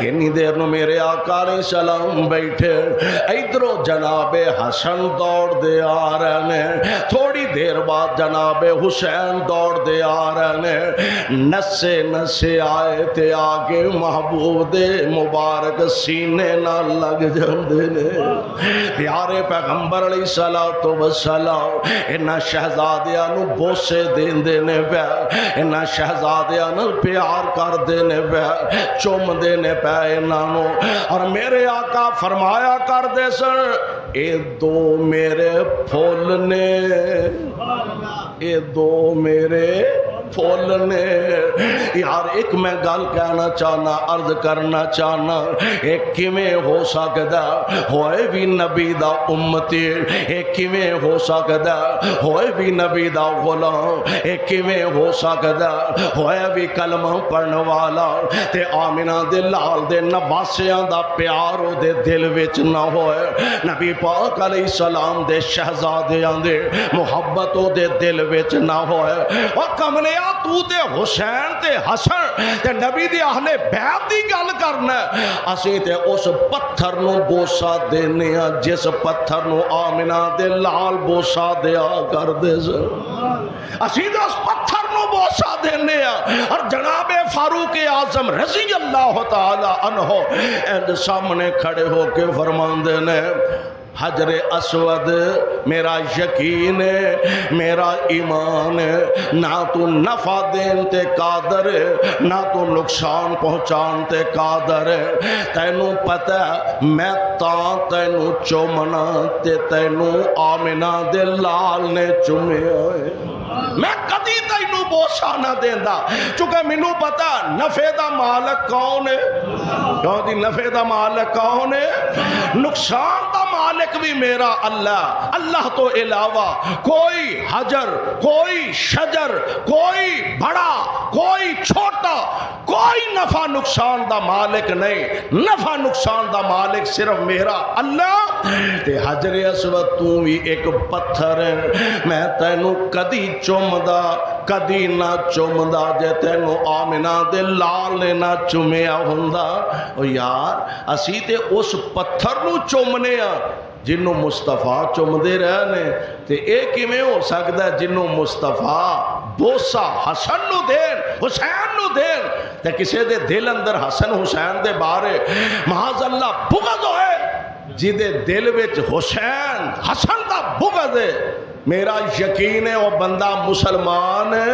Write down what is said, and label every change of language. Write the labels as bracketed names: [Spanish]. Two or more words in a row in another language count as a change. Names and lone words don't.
[Punjabi] اتنی دیر نو میرے آقا علیہ السلام بیٹھے، ادھروں جناب حسن دوڑ دے آ رہے ہیں، تھوڑی دیر بعد جناب حسین دوڑ دے آ رہے ہیں، نسے نسے آئے تے آگے محبوب دے مبارک سینے نہ لگ جاندے نے۔ پیارے پیغمبر علیہ الصلوۃ والسلام انہاں شہزادیاں نو بوسے دین دینے پہ، انہاں شہزادیاں نو پیار کر دینے پہ، چوم دینے پہ انہاں نو، اور میرے آقا فرمایا کر دے سن اے دو میرے پھول نے، اے دو میرے پھول نے یار ایک میں گل کہنا چاہنا عرض کرنا چاہنا ایک کیویں ہو سکدا ہوئے بھی نبی دا امتی ایک کیویں ہو سکدا ہوئے بھی نبی دا غلام ایک کیویں ہو سکدا ہوئے بھی کلمہ پڑھن والا تے آمنہ دے لال دے نواسیاں دا پیار او دے دل وچ نہ ہوئے نبی پاک علیہ السلام دے شہزادیاں دے محبت او دے دل وچ نہ ہوئے اور کملیا تو تے حسین تے حسن تے نبی دی اہل بیت دی گل کرنا اسی تے اس پتھر نو بوسا دینے جس پتھر نو آمنہ دے لال بوسا دیا کر دے اسی تے اس پتھر نو بوسا دینے اور جناب فاروق اعظم رضی اللہ تعالی عنہ اند سامنے کھڑے ہو کے فرماندے نے حجر اسود میرا یقین ہے میرا ایمان ہے نہ تو نفع دین تے قادر ہے نہ تو نقصان پہنچان تے قادر ہے تینوں پتہ میں تینوں چومنا تے تینوں آمنہ دے لال نے چومے ہوئے میں کدی تینوں بوسا نہ دیندا چونکہ مینوں پتا نفع دا مالک کون ہے کہو دی نفع دا مالک کون ہے نقصان دا مالک بھی میرا اللہ اللہ تو علاوہ کوئی حجر کوئی شجر کوئی بڑا کوئی چھوٹا کوئی نفع نقصان دا مالک نہیں نفع نقصان دا مالک صرف میرا اللہ تے حجر اسود تو بھی ایک پتھر ہے میں تینوں کدی چومدا کدی نہ چومدا جے تینوں آمنہ دے لال نے نہ چومیا ہوندا او یار اسی تے اس پتھر نو چومنے جنوں مصطفیٰ چومدے رہنے تے اے کیویں ہو سکدا ہے جنوں مصطفیٰ بوسا حسن نو دین حسین نو دین تے کسے دے دل اندر حسن حسین دے بارے معاذ اللہ بغض ہوئے جی دے دل وچ حسین حسن دا بغض ہے [Urdu] میرا یقین ہے وہ بندہ مسلمان